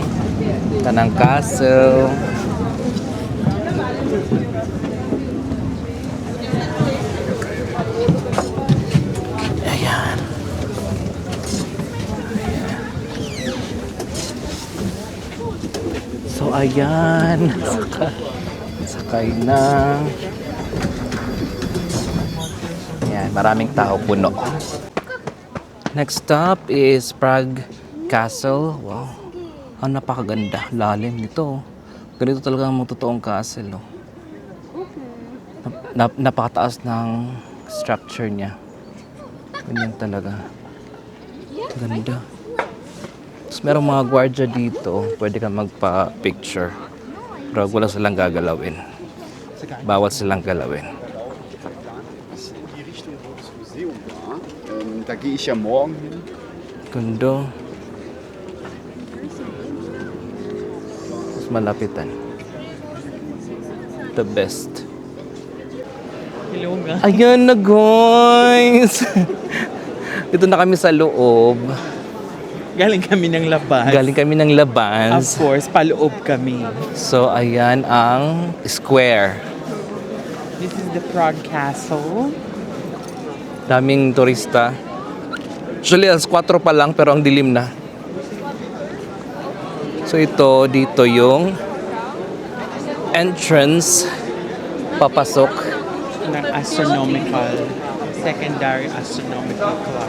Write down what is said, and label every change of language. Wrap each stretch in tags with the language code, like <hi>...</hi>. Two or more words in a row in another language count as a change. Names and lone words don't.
<tl>Tanang castle. Ayan. So ayan. Sakay na. Ayan, maraming tao, puno.</tl> <en>Next stop is Prague Castle.</en> <tl>Wow. Ang napakaganda. Lalim nito. Ganito talaga ang mga totoong castle. Oh. Napakataas ng structure niya. Ganyan talaga. Ganda. Tapos merong mga gwardiya dito. Pwede kang magpa-picture. Pero wala silang gagalawin. Bawal silang galawin.</tl> <de>Die Richtung, wo das Museum war. Da gehe ich ja morgen hin.</de> <tl>Ganda. Mas malapitan.</tl> <en>The best.</en> <tl>Hello, nga. Ayan na guys! Dito na kami sa loob. Galing kami ng labas. Galing kami ng</tl> <en>Of</en> <tl>labas. course, paloob kami. So ayan ang square.</tl> <en>This is the Prague Castle.</en> <tl>Daming turista. Actually, alas 4 pa lang pero ang dilim na. So ito, dito yung entrance papasok. Ng secondary astronomical clock.</tl>